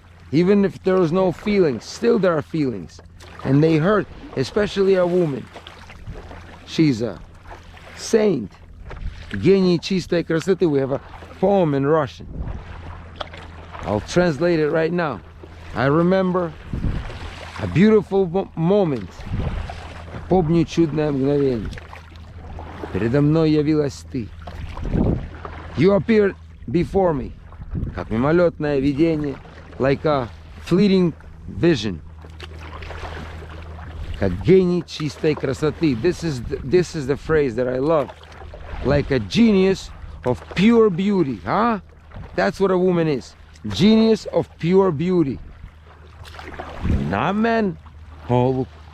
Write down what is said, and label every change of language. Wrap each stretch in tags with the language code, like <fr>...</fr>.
<en>Even if there was no feelings, still there are feelings, and they hurt, especially a woman. She's a saint.</en> <ru>Гений чистой красоты.</ru> <en>We have a poem in Russian. I'll translate it right now. I remember a beautiful moment.</en> <ru>Помню чудное мгновение. Передо мной явилась ты.</ru> <en>You appeared before me,</en> <ru>как мимолетное видение,</ru> <en>like a fleeting vision.</en> <ru>Как гений чистой красоты.</ru> <en>This is the phrase that I love. Like a genius of pure beauty, huh? That's what a woman is. Genius of pure beauty. Not man. Oh, look.</en>